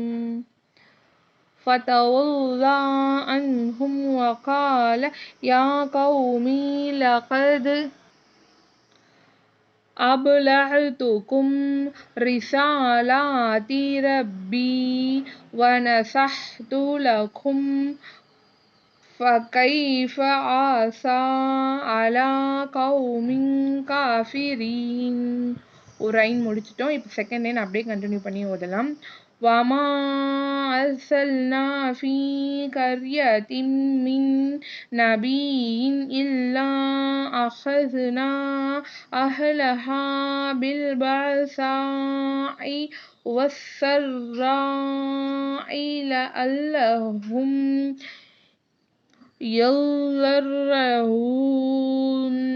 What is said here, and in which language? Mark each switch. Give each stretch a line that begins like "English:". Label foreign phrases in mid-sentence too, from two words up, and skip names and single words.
Arabic: فتولى عنهم وقال يا قوم لقد أبلغتكم رسالات ربي ونصحت لكم فكيف آسى على قوم كافرين.
Tamil: ஒரு லைன் முடிச்சிட்டோம். இப்போ
English: second line
Tamil: அப்படியே கண்டினியூ பண்ணி ஓதலாம்.
Arabic: وما أرسلنا في قرية من نبي إلا أخذنا أهلها بالبأساء والسراء لعلهم يضرعون.